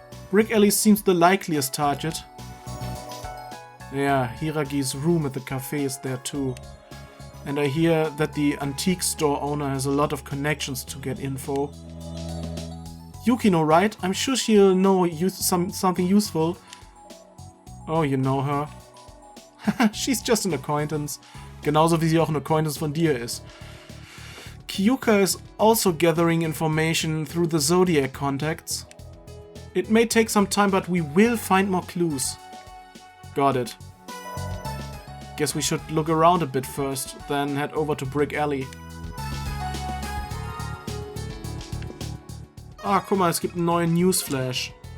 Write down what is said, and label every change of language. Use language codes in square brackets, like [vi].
[en] Brick alley seems the likeliest target. Yeah, Hiragi's room at the cafe is there too. And I hear that the antique store owner has a lot of connections to get info. Yukino, right? I'm sure she'll know something useful. Oh, you know her. She's just an acquaintance. [de] Genauso wie sie auch ein Acquaintance von dir ist. [en] Kyuka is also gathering information through the Zodiac contacts. It may take some time, but we will find more clues. Got it. Guess we should look around a bit first, then head over to Brick Alley. [de] Ah, guck mal, es gibt einen neuen Newsflash.